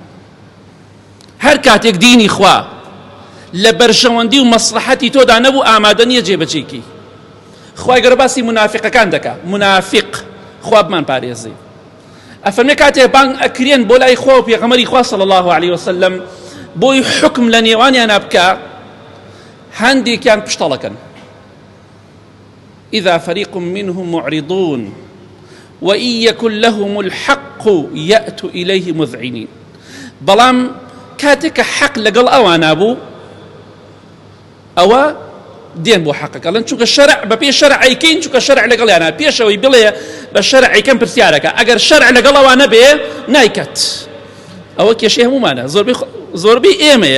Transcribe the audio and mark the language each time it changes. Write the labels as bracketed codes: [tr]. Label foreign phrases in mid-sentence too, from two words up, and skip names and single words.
[ckb] هەر کاتێک دینی خوا لە بەرژەوەندی و مەسلحەتی تۆدا نەبوو ئامادە نییە جێبەجێکی. خوای گەورە باسی منافقەکان دەکا. منافق خوا بمان پارێزێ. ئەفەرمێ کاتێک بانگ ئەکرێن بۆ لای خوا و پێغەمبەری خوا [ar] صلی الله عليه وسلم [ckb] بۆی حکم لە نێوانیان بکە، هەندێکیان پشتەڵەکەن. [ar] إذا فريق منهم معرضون وإن يكن لهم الحق يأتوا إليه مذعنين. [ckb] بەڵام کاتێک حەق لەگەڵ ئەوانە بوو، ئەوە دێن بۆ حەقەکەڵن، چونکە شەرع بەپێ شەرعیکەین، چونکە شەرع لەگەڵیانە پێشەوەی بڵێ بە شەرعیکەم پرسیارەکە. ئەگەر شەرع لەگەڵ ئەوانە بێ نایکەت. ئەوە کێشەی هەمومانە، زۆربەی ئێمەیە.